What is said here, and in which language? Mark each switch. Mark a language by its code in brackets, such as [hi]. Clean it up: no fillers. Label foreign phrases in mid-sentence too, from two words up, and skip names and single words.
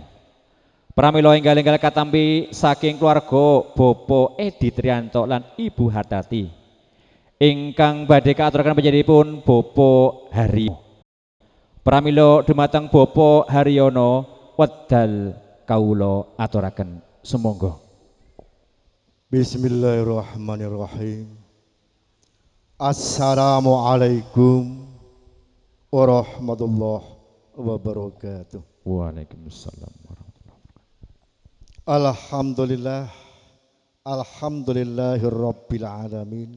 [jv] Pramila enggal-enggal katampi saking keluarga Bapak Edi Triyanto lan Ibu Hartati. Ingkang badhe kaaturaken panjenenganipun Bapak Haryo. Pramila dumateng Bapak Haryono wedal kawula aturaken sumangga. [ar] بسم الله الرحمن الرحيم. السلام عليكم ورحمة الله وبركاته. وعليكم السلام ورحمة الله وبركاته. Alhamdulillah. الحمد لله رب العالمين.